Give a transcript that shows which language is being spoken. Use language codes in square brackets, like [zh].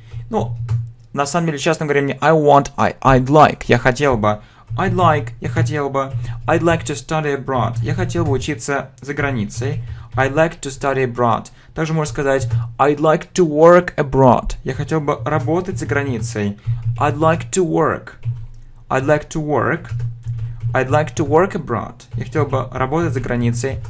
[ru] Ну, на самом деле, честно говоря, мне [en] I'd like. [ru] Я хотел бы. [en] I'd like to study abroad. [ru] Я хотел бы учиться за границей. [en] I'd like to study abroad. [ru] Также можно сказать [en] I'd like to work abroad. [ru] Я хотел бы работать за границей. [en] I'd like to work abroad. [ru] Я хотел бы работать за границей.